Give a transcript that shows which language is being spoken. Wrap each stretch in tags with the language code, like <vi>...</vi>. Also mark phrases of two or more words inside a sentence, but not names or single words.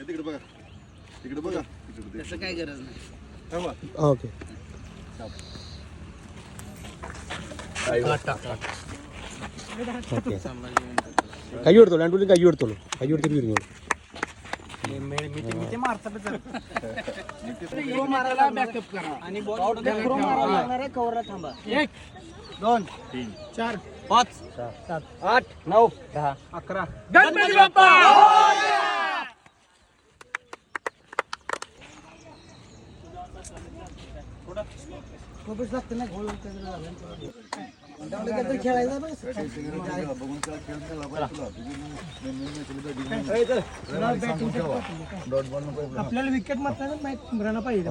<mr>तिकडे बघा तसं काय गरज नाही.</mr> <ml>ഓക്കെ ഓക്കെ കൈ കൊടുത്തോളൂ രണ്ടുപേരും കൈ കൊടുത്തോളൂ കൈ കൊടുത്തിട്ട് പിരിഞ്ഞോളൂ</ml> <mr>बॅकअप करा आणि कव्हरला थांबा. 1 2 3 4 5 7 8 9 10 11. गणपती बाप्पा खूपच लागतं ना घोळ खेळायला आपल्याला विकेट मारताना मॅच राहणं पाहिजे.</mr>